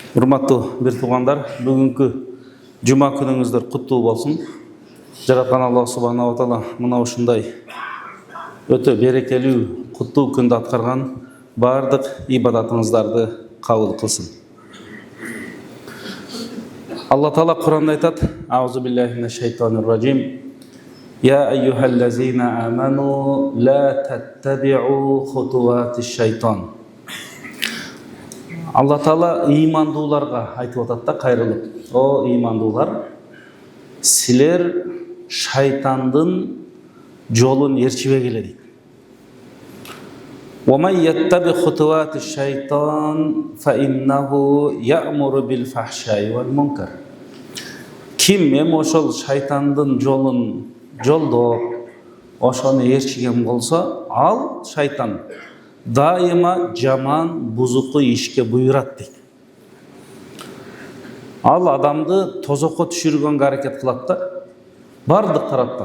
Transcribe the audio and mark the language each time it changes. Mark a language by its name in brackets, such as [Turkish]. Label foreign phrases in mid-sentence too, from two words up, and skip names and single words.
[Kyrgyz] Урматтуу бир туугандар, бүгүнкү жума күнүңүздөр куттуу болсун. Жараткан Аллах [Arabic] سبحانه وتعالى [Kyrgyz] мына ушундай өтө берекелүү, куттуу күндү аткарган бардык ибадатыңыздарды кабыл кылсын. Алла Таала Кур'анда айтат: [Arabic] أعوذ بالله من الشيطان الرجيم. يا أيها الذين آمنوا لا تتبعوا خطوات الشيطان. [Kyrgyz] Алла Таала имандууларга айтып атат да, кайрылып: О имандуулар, силер шайтандын жолун ээрчибегиле дейт. [Arabic] وَمَنْ يَتَّبِعْ خُطُوَاتِ الشَّيْطَانِ فَإِنَّهُ يَأْمُرُ بِالْفَحْشَاءِ وَالْمُنكَرِ. [Kyrgyz] Ким ошол шайтандын жолун жолдоп, ошону ээрчиген болсо, ал шайтан дайыма жаман, бузуку ишке буйрат дейт. Ал адамды тозокко түшүргөнгө аракет кылат да, бардык тараптан.